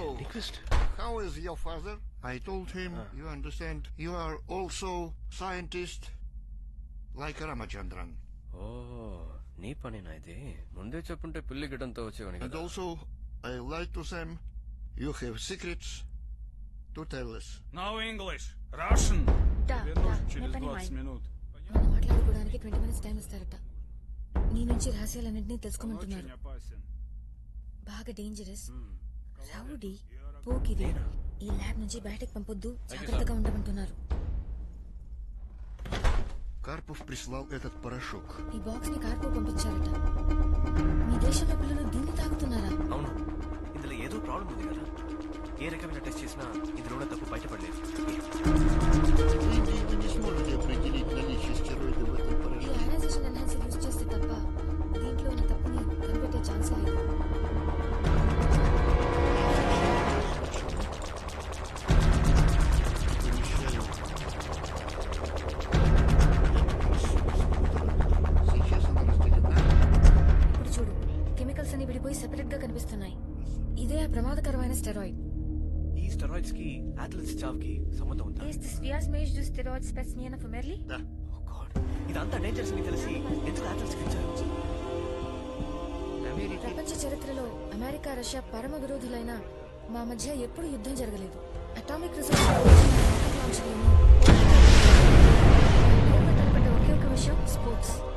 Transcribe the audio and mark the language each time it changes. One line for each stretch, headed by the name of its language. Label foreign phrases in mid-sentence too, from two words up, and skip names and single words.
English: scientist. How is your father? I told him, you understand, you are also scientist like Ramachandran.
Telugu: Oh, నీ పనేనా ఇది? ముందే చెప్పుంటే పిల్లి గిడంతో వచ్చేవాని
English: And
Telugu: కదా.
English: also, I lied to them, you have secrets to tell us. No English,
Russian: Russian. Вернусь через 20 минут.
Telugu: మనం మాట్లాడుకోవడానికి 20
English: minutes time
Telugu: ఇస్తారట. నీ నుంచి రహస్యాలన్నింటినీ తెలుసుకోమంటున్నారు.
Russian: Очень опасен.
Telugu: బాగా డేంజరస్, రౌడీ, పోకిరి. ఈ ల్యాబ్ నుంచి బయటకు పంపొద్దు, జాగ్రత్తగా ఉండమంటున్నారు.
Russian: Karpov прислал этот порошок.
Telugu: ఈ బాక్స్ ని కార్పో పంపించారట. మీ దేశంలో పిల్లలు దీన్ని తాగుతున్నారా? అవును, ఇందులో ఏదో ప్రాబ్లం ఉంది కదా. ఏ రకమైన టెస్ట్ చేసినా ఇందులో తప్పు బయటపడలేదు.
Russian: Вы не сможете определить наличие стероидов в этом
Telugu: ఈ
Russian: порошке.
English: ionization enhancer use
Telugu: చేస్తే తప్ప దీంట్లో ఉన్న తప్పుని కనిపెట్టే ఛాన్స్ లేదు. Сейчас она разделена. ఇప్పుడు చూడు, కెమికల్స్ అన్ని విడిపోయి సెపరేట్ గా కనిపిస్తున్నాయి. ఇదే ఆ ప్రమాదకరమైన స్టెరాయిడ్. ఈ స్టెరాయిడ్స్ కి అథ్లెట్స్ చావుకి సంబంధం ఉందా?
English: Is this Viasmage du steroid specimen of Merli?
Russian: Да.
English: Oh God,
Telugu: ఇదంతా డేంజరస్ అని తెలిసి ఎందుకు అథ్లెట్స్ కి ఇచ్చారు? ప్రపంచ చరిత్రలో అమెరికా, రష్యా పరమ విరోధులైన మా మధ్య ఎప్పుడు యుద్ధం జరగలేదు.
English: atomic resource
Telugu: ఒకే ఒక విషయం, స్పోర్ట్స్.